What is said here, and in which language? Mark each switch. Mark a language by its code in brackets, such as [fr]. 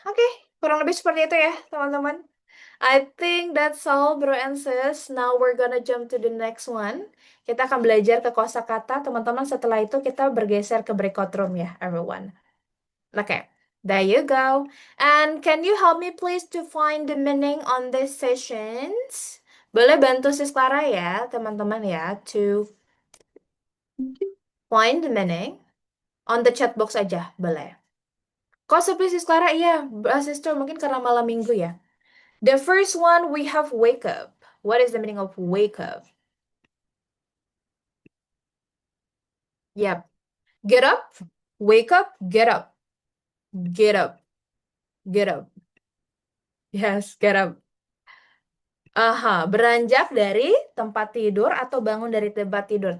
[id] Oke, kurang lebih seperti itu ya, teman-teman. [en] I think that's all, bro and sis. Now we're gonna jump to the next one. [id] Kita akan belajar ke kosakata, teman-teman. Setelah itu kita bergeser ke breakout room ya, everyone. [en] Okay, there you go. And can you help me please to find the meaning on these sessions? [id] Boleh bantu sis Clara ya, teman-teman ya, [en] to find the meaning on the chat box [id] aja, boleh. Kok sepi sis Clara? Iya, sister, mungkin karena malam minggu ya. [en] The first one, we have wake up. What is the meaning of wake up? Yep. Get up, wake up, get up, get up, get up. Yes, get up. [id] Aha, beranjak dari tempat tidur atau bangun dari tempat tidur.